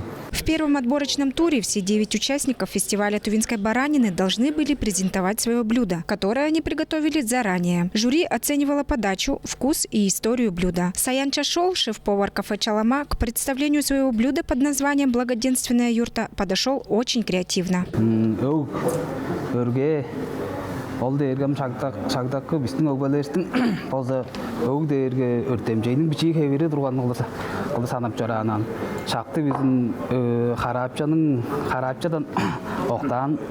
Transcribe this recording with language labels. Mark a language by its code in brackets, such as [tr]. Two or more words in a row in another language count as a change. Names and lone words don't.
[ru] В первом отборочном туре все 9 участников фестиваля тувинской баранины должны были презентовать свое блюдо, которое они приготовили заранее. Жюри оценивало подачу, вкус и историю блюда. Саян Чашол, шеф-повар кафе «Чалама», к представлению своего блюда под названием «Благоденственная юрта» подошел очень креативно. [tyv] Ол дээргем шагдакы биздин өбөлөрдүн болсо өг дээрге өртемжейдин бичи хевери турган кылды санап жаранан шакты биздин харапчадан октан